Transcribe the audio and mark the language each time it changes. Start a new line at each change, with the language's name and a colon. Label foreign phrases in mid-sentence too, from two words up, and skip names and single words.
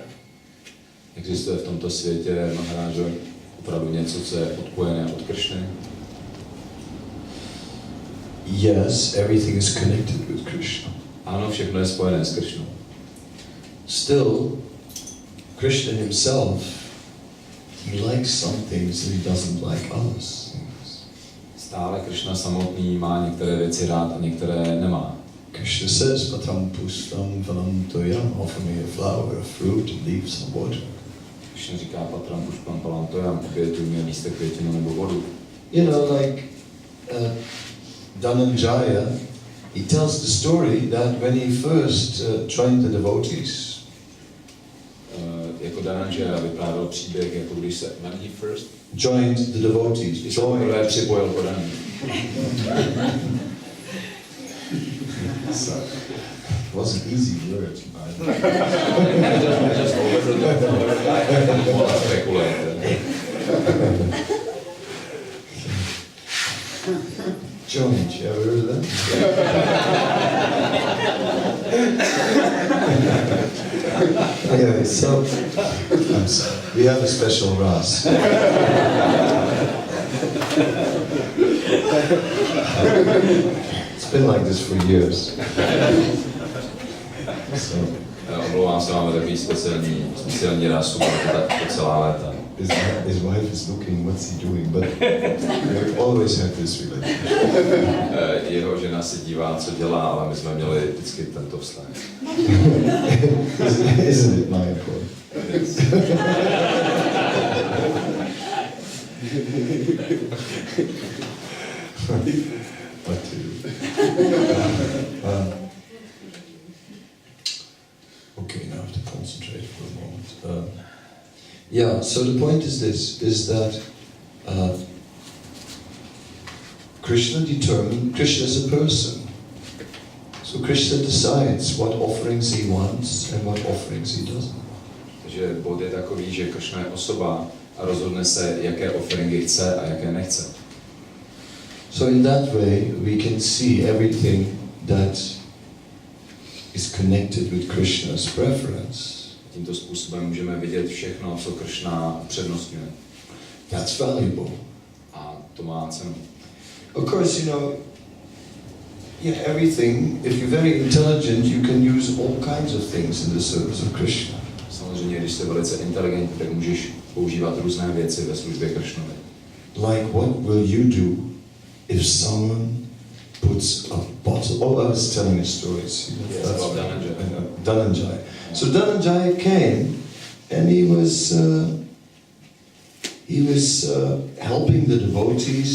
Czech: Existuje v tomto světě, Maharážo, opravdu něco, co je odpojené od Krishny?
English: Yes, everything is connected with Krishna.
Czech: Ano, všechno je spojené s Krishnou.
English: Still, Krishna himself, he likes some things that he doesn't like others.
Czech: Stále Krishna samotný má některé věci rád a některé nemá.
English: Krishna says,
Sanskrit: Patam Pushtam Phalam Toyam,
English: offer me a flower, a fruit, and leaves and water.
Czech: Krishna říká
Sanskrit: Patram Pushpam Palam Toyam,
Czech: opětuj mě lístek, květinu nebo vodu.
English: You know, like Dhananjaya, he tells the story that when he first joined the devotees,
Czech: Jako Dhananjaya vyprávěl příběh, jako když se,
English: when he first joined the devotees,
Czech: když se poprvé připojil podaní.
English: So, it was an easy word. Just speculate. Joined, you ever heard of that? Anyway, so I'm sorry. We have a special Ras. It's been like this for years. So,
Czech: Omlouvám se, máme takový speciální rasu, bylo to tak po celá léta.
English: his wife is looking, what's he doing? But we always had this relationship.
Czech: Jeho žena se dívá, co dělá, ale my jsme měli vždycky tento vztah.
English: Isn't it my fault? What to do? Okay, now I have to concentrate for a moment. Yeah, so the point is this, is that Krishna is a person. So Krishna decides what offerings he wants and what offerings he doesn't.
Czech: Takže bod je takový, že Krishna je osoba a rozhodne se, jaké offeringy chce a jaké nechce.
English: So in that way, we can see everything that is connected with Krishna's preference.
Czech: Tímto způsobem můžeme vidět všechno, co Krishna přednostňuje.
English: That's valuable.
Czech: A to má cenu.
English: Of course, everything, if you're very intelligent, you can use all kinds of things in the service of Krishna.
Czech: Samozřejmě, když jsi velice inteligentní, tak můžeš používat různé věci ve službě Krishnovi.
English: Like what will you do if someone puts a bottle... Oh, I was telling a story. See, Yes, about Dhananjaya. Dhananjaya. So Dhananjaya came and he was helping the devotees.